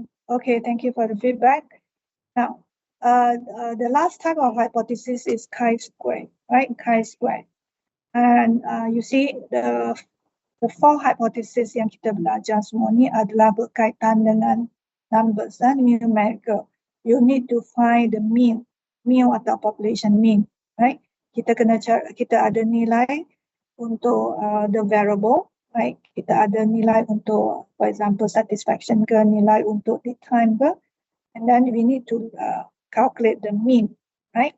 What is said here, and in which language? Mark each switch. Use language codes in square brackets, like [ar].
[en] Okay, thank you for the feedback. Now, the last type of hypothesis is chi-square, right? Chi-square. And you see the 4 hypothesis [ms] yang kita belajar semua ni adalah berkaitan dengan [en] numbers, numerical. You need to find the mean, mu atau population mean, right? [ms] Kita ada nilai untuk [en] the variable, right? [ms] Kita ada nilai untuk, [en] for example, satisfaction ke, [ms] nilai untuk [en] the time ke, and then we need to calculate the mean, right?